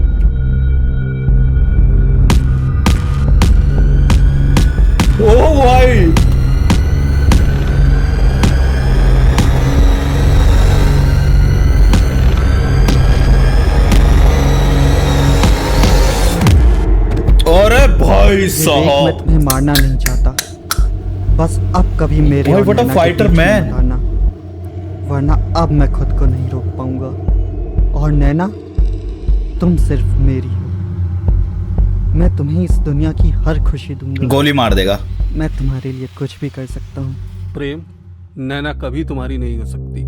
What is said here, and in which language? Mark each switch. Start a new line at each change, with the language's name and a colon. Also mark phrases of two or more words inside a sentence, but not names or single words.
Hindi: ओ भाई, अरे भाई मैं साहब, तुम्हें मारना नहीं चाहता, बस अब कभी मेरे भाई और
English: what a
Hindi: नैना के
English: fighter
Hindi: बीच में
English: man।
Hindi: मत आना, वरना अब मैं खुद को नहीं रोक पाऊंगा। और नैना, तुम सिर्फ मेरी हो। मैं तुम्हें इस दुनिया की हर खुशी दूंगा। गोली मार देगा। मैं तुम्हारे लिए कुछ भी कर सकता हूँ। प्रेम, नैना कभी तुम्हारी नहीं हो सकती।